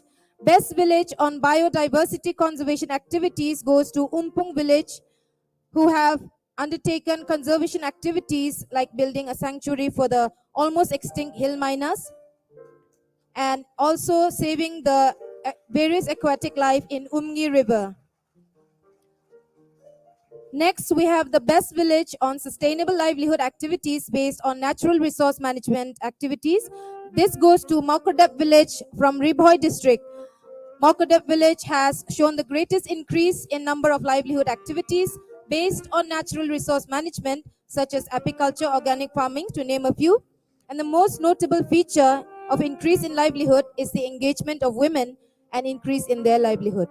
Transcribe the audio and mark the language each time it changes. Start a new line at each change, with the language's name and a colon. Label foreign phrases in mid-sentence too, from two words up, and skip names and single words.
English: Best village on biodiversity conservation activities goes to Umpung village, who have undertaken conservation activities like building a sanctuary for the almost extinct hill miners and also saving the various aquatic life in Umngi River. Next, we have the best village on sustainable livelihood activities based on natural resource management activities. This goes to Maukodep village from Ribhoi district. Maukodep village has shown the greatest increase in number of livelihood activities based on natural resource management, such as apiculture, organic farming, to name a few. And the most notable feature of increase in livelihood is the engagement of women and increase in their livelihood.